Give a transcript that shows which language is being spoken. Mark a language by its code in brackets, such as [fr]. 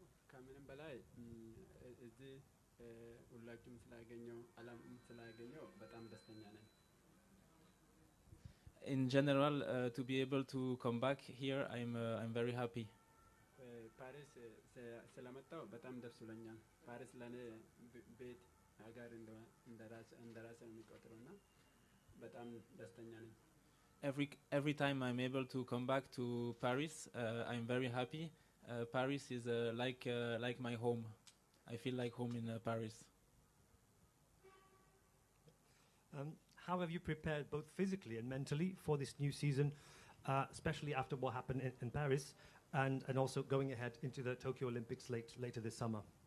[am] ከምንም በላይ እዚህ ሁላችሁም ስላገኘው አላም ስላገኘው በጣም ደስተኛ ነኝ። [en] In general, to be able to come back here, I'm very happy. [am] ፓሪስ ስለመጣው በጣም ደስ ብሎኛል። ፓሪስ ለኔ ቤት ሀገር እንደራስ የሚቆጥረውና በጣም ደስተኛ ነኝ። [en] Every time I'm able to come back to Paris, I'm very happy. Paris is like my home. I feel like home in Paris. How have you prepared both physically and mentally for this new season, especially after what happened in Paris, and also going ahead into the Tokyo Olympics later this summer?